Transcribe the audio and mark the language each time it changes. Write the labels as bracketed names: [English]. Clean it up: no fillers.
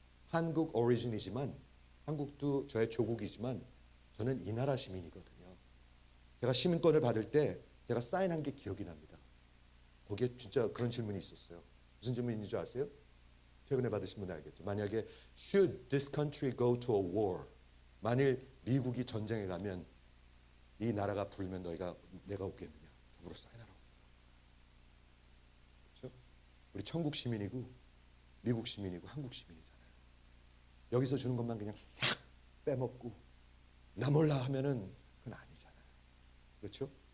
[Korean] 한국 오리진이지만, 한국도 저의 조국이지만 저는 이 나라 시민이거든요. 제가 시민권을 받을 때 제가 사인한 게 기억이 납니다. 거기에 진짜 그런 질문이 있었어요. 무슨 질문인지 줄 아세요? 최근에 받으신 분 알겠죠. 만약에 [English] Should this country go to a war? [Korean] 만일 미국이 전쟁에 가면 이 나라가 부르면 내가 오겠느냐? 저으로 사인하라고. 그렇죠? 우리 천국 시민이고 미국 시민이고 한국 시민이잖아요. 여기서 주는 것만 그냥 싹 빼먹고 나 몰라 하면은 그건 아니잖아요. 그렇죠?